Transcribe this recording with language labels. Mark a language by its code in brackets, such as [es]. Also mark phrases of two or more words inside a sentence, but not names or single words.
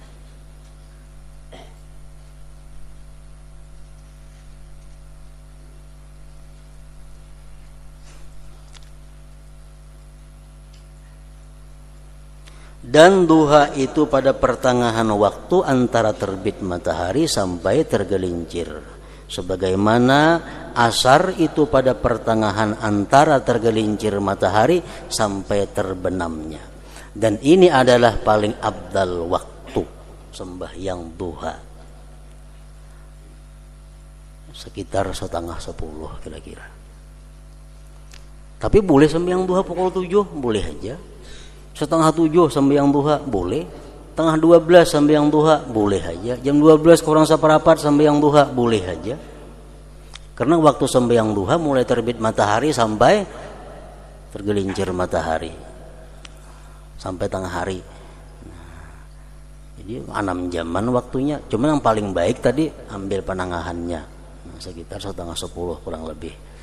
[id] Dan duha itu pada pertengahan waktu antara terbit matahari sampai tergelincir, sebagaimana asar itu pada pertengahan antara tergelincir matahari sampai terbenamnya. Dan ini adalah paling afdal waktu sembahyang duha, sekitar 9:30 kira-kira. Tapi boleh sembahyang duha pukul 7, boleh aja. 6:30 sembahyang duha boleh, 11:30 sembahyang duha boleh aja, jam 12 kurang seperempat sembahyang duha boleh aja. Karena waktu sembahyang duha mulai terbit matahari sampai tergelincir matahari, sampai tengah hari. Jadi 6 jaman waktunya. Cuma yang paling baik tadi ambil penangahannya, sekitar 9:30 kurang lebih.